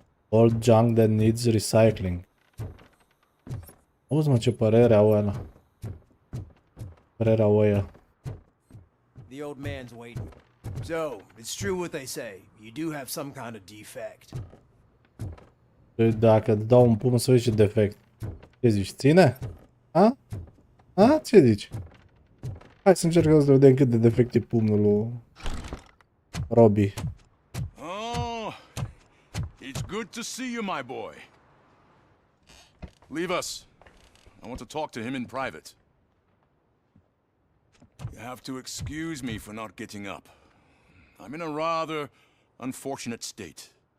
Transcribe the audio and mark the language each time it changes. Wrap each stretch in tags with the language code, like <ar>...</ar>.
<en>Old junk that needs recycling.</en> <ro>Auzi mă ce părere au ăla. Părerea ăia.</ro> <en>The old man's waiting. So, it's true what they say. You do have some kind of defect.</en> <ro>Dacă îți dau un pumn să vezi ce defect. Ce zici? Ține? A? A? Ce zici? Hai să încercăm să vedem cât de defect e pumnul lui Robbie.</ro> <en>Oh, it's good to see you, my boy. Leave us. I want to talk to him in private. You have to excuse me for not getting up. I'm in a rather unfortunate state.</en>